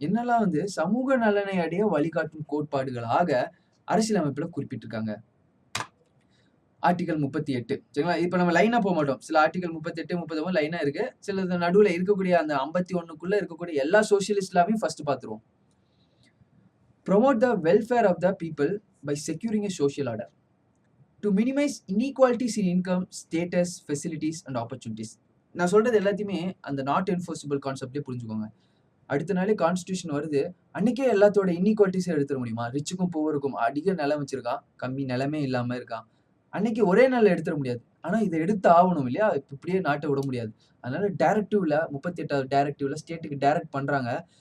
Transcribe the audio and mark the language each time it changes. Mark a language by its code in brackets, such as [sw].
[ta] என்னெல்லாம் வந்து சமூக நலனை அடைய வழிகாட்டும் கோட்பாடுகளாக அரசியலமைப்புல குறிப்பிட்டிருக்காங்க. ஆர்டிகல் 38. சரிங்களா? இப்போ நம்ம லைனா போக மாட்டோம். சில ஆர்டிகல் 38, 39 லைனா இருக்கு. சில நடுவுல இருக்கக்கூடிய அந்த 51க்குள்ள இருக்கக்கூடிய எல்லா சோசியலிஸ்ட்லாவையும் ஃபர்ஸ்ட் பார்த்துருவோம். [en] Promote the welfare of the people by securing a social order to minimize inequalities in income, status, facilities and opportunities. [ta] நான் சொல்றது எல்லாத்தையுமே அந்த நாட் என்ஃபோர்ஸபிள் கான்செப்ட்லேயே புரிஞ்சுக்கோங்க. அடுத்த நாளே கான்ஸ்டிடியூஷன் வருது, அன்னைக்கே எல்லாத்தோட இன்இக்வாலிட்டிஸை எடுத்துட முடியுமா? ரிச்சுக்கும் புவருக்கும் அதிக நிலம் வச்சிருக்கான், கம்மி நிலமே இல்லாம இருக்கான், அன்னைக்கு ஒரே நாள்ல எடுத்துட முடியாது. ஆனா இதை எடுத்து ஆகணும் இல்லையா? இப்படியே நாட்டை விட முடியாது. அதனால டைரக்டிவ்ல 38வது டைரக்டிவ்ல ஸ்டேட்டுக்கு டைரக்ட் பண்றாங்க.